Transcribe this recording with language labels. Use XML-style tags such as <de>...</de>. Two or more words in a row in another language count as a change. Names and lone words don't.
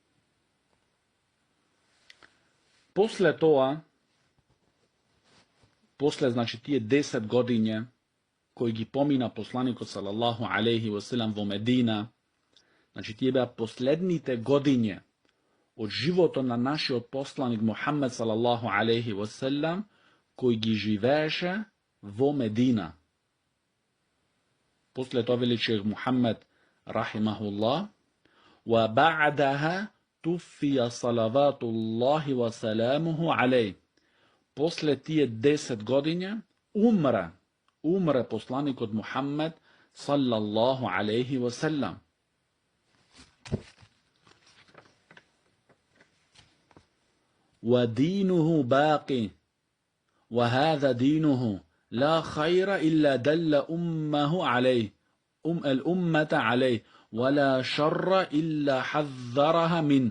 <mk>После После, значи, тие 10 годиња кои ги помина посланикот</mk> <ar>صلى الله عليه وسلم</ar> <mk>во Медина, значи тие беа последните годиња од животот на нашиот посланик Мухаммед</mk> <ar>صلى الله عليه وسلم,</ar> <mk>кој ги живееше во Медина. После тоа вели шех Мухаммед рахимахуллах:</mk> <ar>"وبعدها توفي صلوات الله وسلامه عليه."</ar> <mk>После тие 10 годиња умре посланикот Мухаммед</mk> <ar>صلى الله عليه وسلم. ودينه باقي وهذا دينه لا خير إلا دل الأمة عليه ولا شر إلا حذرها منه</ar>